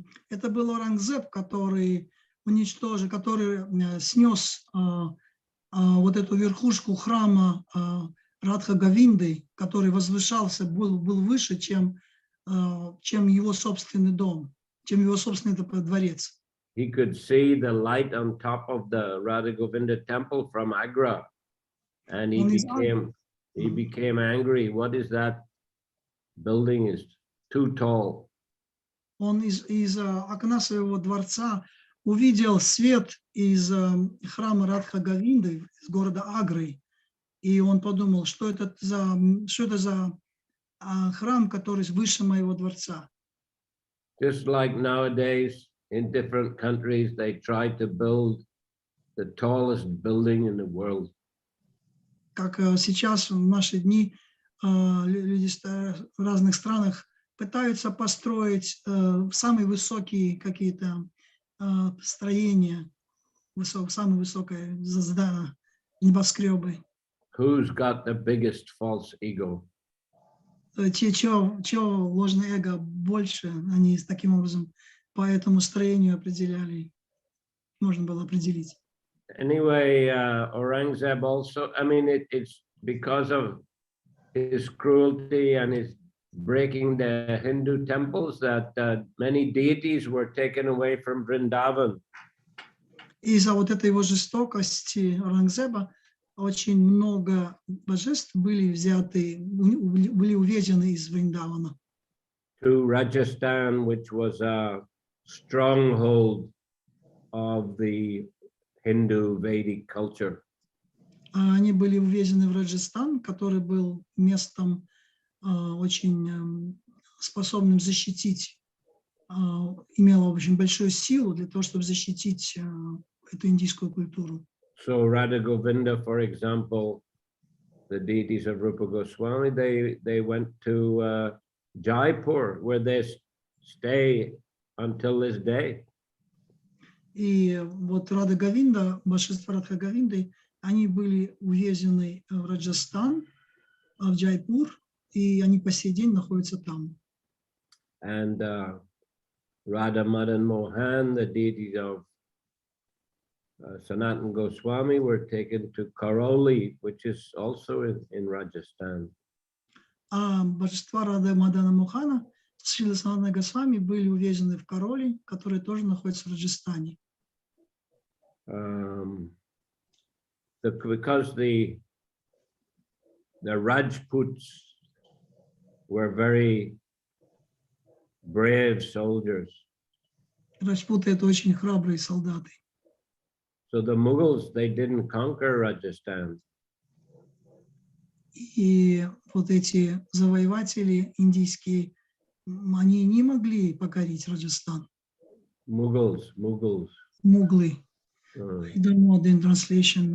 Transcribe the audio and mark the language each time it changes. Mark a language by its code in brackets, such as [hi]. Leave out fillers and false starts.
[ru] Это был Аурангзеб, который уничтожил, который снес вот эту верхушку храма Радха Говинды, который возвышался, был выше, чем его собственный дом, чем его собственный дворец. [en] He could see the light on top of the Radha Govinda temple from Agra, and he became angry. What is that building? Is too tall. [ru] Он из окна своего дворца увидел свет из храма Радха Говинды, из города Агры, и он подумал, что это за храм, который выше моего дворца. [en] Just like nowadays, in different countries, they try to build the tallest building in the world. [ru] Как сейчас в наши дни люди в разных странах пытаются построить самые высокие какие-то строения, самые высокие небоскребы. [en] Who's got the biggest false ego? [ru] Чье ложное эго больше, они таким образом по этому строению определяли, можно было определить. [en] Anyway, Aurangzeb also, I mean, it's because of his cruelty and his breaking the Hindu temples that many deities were taken away from Vrindavan. [ru] Из-за вот этой его жестокости Аурангзеба очень много божеств были взяты, были увезены из Вриндавана. [en] To Rajasthan, which was a stronghold of the Hindu Vedic culture. [ru] Они были увезены в Раджастан, который был местом очень способным защитить, имело очень большую силу для того, чтобы защитить эту индийскую культуру. [en] So Radha Govinda, for example, the deities of Rupa Goswami, they went to Jaipur, where they stay until this day. [ru] И вот Рада Говинда, божество Радха Говинды, они были увезены в Раджастан, в Джайпур, и они по сей день находятся там. [en] And Radha Madan Mohan, the deities of Sanatana Goswami, were taken to Karoli, which is also in Rajasthan. [ru] А божества Рады Мадана Мохана, Шрила Санатана Госвами, были увезены в Кароли, который тоже находится в Раджастане. [en] Because the Rajputs were very brave soldiers. [ru] Раджпуты — это очень храбрые солдаты. [en] So the Mughals, they didn't conquer Rajasthan. [ru] И вот эти завоеватели индийские, они не могли покорить Раджастан. [en] Mughals. [ru] Муглы. [en] I don't know the translation.